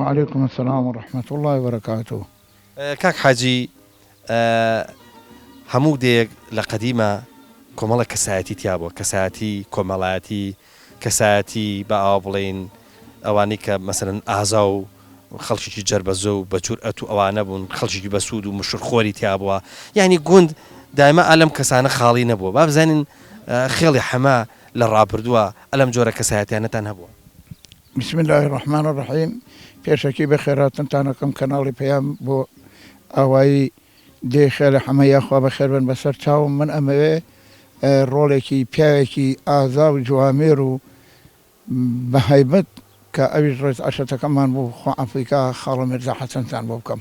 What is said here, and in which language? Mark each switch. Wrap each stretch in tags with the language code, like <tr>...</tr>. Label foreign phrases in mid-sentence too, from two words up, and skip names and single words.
<ar>وعليكم السلام ورحمة الله وبركاته.</ar> <ckb>کاک حاجی هەموو دێک لە قەدیمە کۆمەڵە کەسایەتی تیا بووە کەسایەتی کۆمەڵایەتی کەسایەتی بە ئاوا بڵێن ئەوانەی کە مەسەرەن ئازا و خەڵکیی جەربەزە و بە جورئەت و ئەوانە بوون خەڵکی بەسوود و مشرخۆری تیا بووە یعنی گوند دایمە ئەلەم کەسانە خاڵی نەبووە با بزانین خێڵی حەما لە ڕابردووە ئەلەم جۆرە کەسایەتیانەتان هەبووە.</ckb> <ar>بسم الله الرحمن الرحيم.</ar> <ckb>پێشەکی بە خێراتتانەکەم کەناڵی پێیان بۆ ئاوایی دێ خێلە حەمەیە خوا بە خێر بن بەسەر چاوم من ئەمەوێ ڕۆڵێکی پیاوێکی ئازا و جوامێر و بە هەیبەت کە ئەویش ڕێز عەشەتەکەمان بۆ خوا ئەفریقا خاڵۆ میرزا حەسەنتان بۆ بکەم.</ckb>